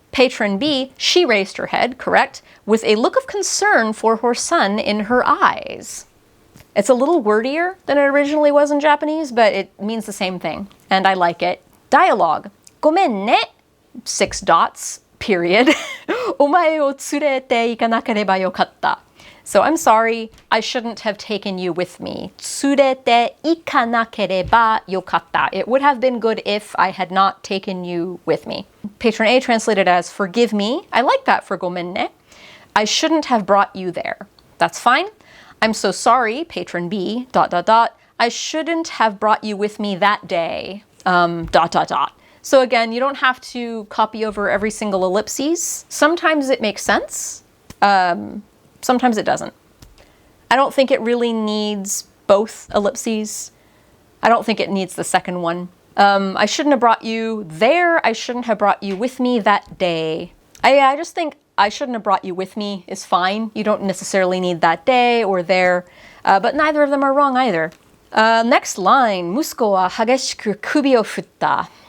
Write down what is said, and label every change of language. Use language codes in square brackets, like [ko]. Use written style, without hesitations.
[en] Patron B, she raised her head, correct, with a look of concern for her son in her eyes. It's a little wordier than it originally was in Japanese, but it means the same thing, and I like it. Dialogue. [ja] ごめんね, [en] 6 dots, period. [ja] お前を連れて行かなければよかった. [en] So I'm sorry, I shouldn't have taken you with me. [ja] 連れて行かなければよかった. [en] It would have been good if I had not taken you with me. Patron A translated as forgive me. I like that for [ja] ごめんね. [en] I shouldn't have brought you there. That's fine. I'm so sorry, Patron B, ... I shouldn't have brought you with me that day, ... So again, you don't have to copy over every single ellipses. Sometimes it makes sense. Sometimes it doesn't. I don't think it really needs both ellipses. I don't think it needs the second one. I shouldn't have brought you there. I shouldn't have brought you with me that day. I just think I shouldn't have brought you with me is fine. You don't necessarily need that day or there, but neither of them are wrong either. Next line, [ja] 息子は激しく首を振った.